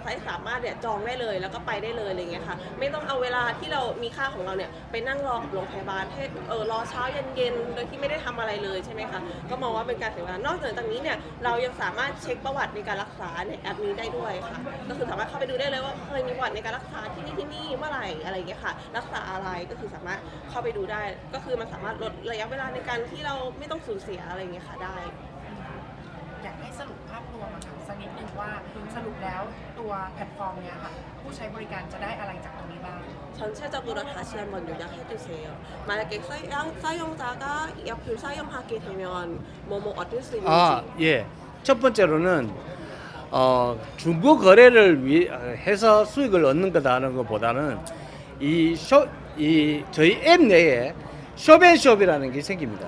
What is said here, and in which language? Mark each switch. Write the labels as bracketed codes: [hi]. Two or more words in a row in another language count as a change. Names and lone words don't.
[th] สามารถเนี่ยจองได้เลยแล้วก็ไปได้เลยอะไรเงี้ยค่ะไม่ต้องเอาเวลาที่เรามีค่าของเราเนี่ยไปนั่งรอกับโรงพยาบาลให้รอเช้าเย็นๆโดยที่ไม่ได้ทำอะไรเลยใช่ไหมคะก็มองว่าเป็นการเสียเวลานอกจากนี้เนี่ยเรายังสามารถเช็คประวัติในการรักษาในแอปนี้ได้ด้วยค่ะก็คือสามารถเข้าไปดูได้เลยว่าเคยมีประวัติในการรักษาที่นี่เมื่อไหร่อะไรอย่างเงี้ยค่ะรักษาอะไรก็คือสามารถเข้าไปดูได้ ก็คือมันสามารถลดระยะเวลาในการที่เราไม่ต้องสูญเสียอะไรอย่างเงี้ยค่ะได้ อยากให้สรุปภาพรวมอะค่ะสักนิดนึงว่าสรุปแล้วตัวแพลตฟอร์มเนี้ยค่ะผู้ใช้บริการจะได้อะไรจากตรงนี้บ้าง [ko] 전체적으로 다시 한번 요약해 주세요. 만약에 사용자가 이 어플 사용하게 되면 뭐뭐 얻을 수 있는지. 아, 예. 첫 번째로는 중고 거래를 해서 수익을 얻는 거다는 것보다는 저희 앱 내에 숍앤숍이라는 게 생깁니다.